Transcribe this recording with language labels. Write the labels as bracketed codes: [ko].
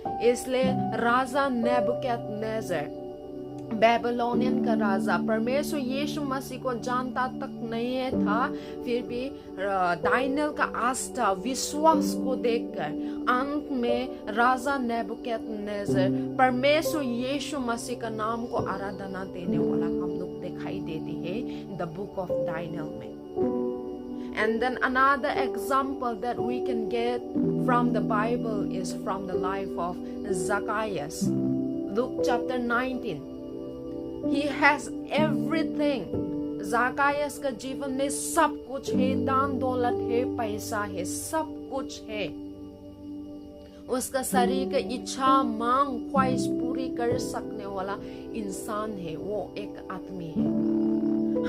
[hi] इसलिए राजा Nebuchadnezzar, Babylonian का राजा, परमेश्वर यीशु मसीह को जानता तक नहीं था, फिर भी दानियल का आस्था विश्वास को देखकर अंत में राजा नेबुकदनेस्सर परमेश्वर यीशु मसीह का नाम को आराधना देने वाला हम लोग दिखाई देते हैं द बुक ऑफ दानियल में। [en] And then another example that we can get from the Bible is from the life of Zacchaeus. Luke chapter 19. He has everything. [hi] ज़ाकायस का जीवन में सब कुछ है, दान दौलत है, पैसा है, सब कुछ है। उसका शरीर का इच्छा मांग ख्वाहिश पूरी कर सकने वाला इंसान है, वो एक आदमी है।